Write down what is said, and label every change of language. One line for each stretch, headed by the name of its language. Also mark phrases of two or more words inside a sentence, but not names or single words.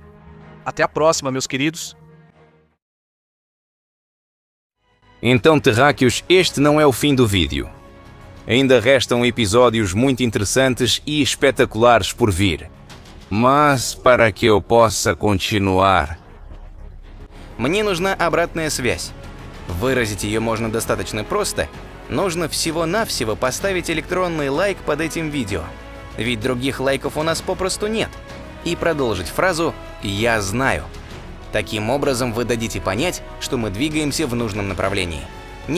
Portuguese: Até a próxima, meus queridos. Então, terráqueos, este não é o fim do vídeo. Ainda restam episódios muito interessantes e espetaculares por vir. Mas para que eu possa continuar...
Russian: Мне нужна обратная связь. Выразить ее можно достаточно просто. Нужно всего-навсего поставить электронный лайк под этим видео. Ведь других лайков у нас попросту нет. И продолжить фразу «Я знаю». Таким образом вы дадите понять, что мы двигаемся в нужном направлении.